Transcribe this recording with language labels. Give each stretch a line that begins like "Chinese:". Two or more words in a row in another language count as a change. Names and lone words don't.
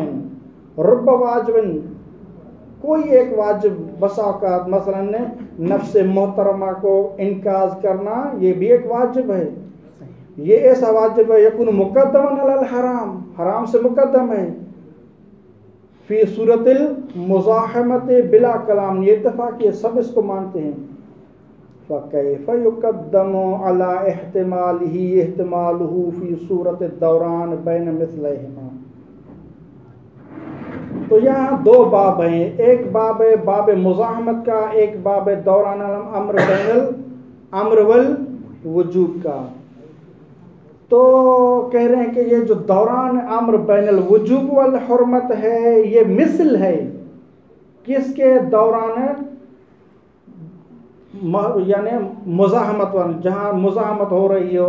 Urdu: رب واجب، کوئی ایک واجب بسا اوقات مثلا نفس محترمہ کو انکار کرنا، یہ بھی ایک واجب ہے. یہ ایسا واجب ہے
Arabic: یکون مقدما علی الحرام،
Urdu: حرام سے مقدم ہے،
Arabic: فی صورت المزاحمت بلا کلام،
Urdu: یہ اتفاق یہ سب اس کو مانتے ہیں.
Arabic: فکیف یقدم علی احتمالہ احتمالہ فی صورت الدوران بین مثلہما.
Urdu: تو یہاں 2 باب ہیں، ایک باب ہے باب مزاحمت کا، ایک باب ہے
Arabic: دوران الامر بین الامر والوجوب
Urdu: کا. تو کہہ رہے ہیں کہ یہ جو
Arabic: دوران امر بین الوجوب والحرمت
Urdu: ہے یہ مثل ہے کس کے دوران یعنی مزاحمت جہاں مزاحمت ہو رہی ہو.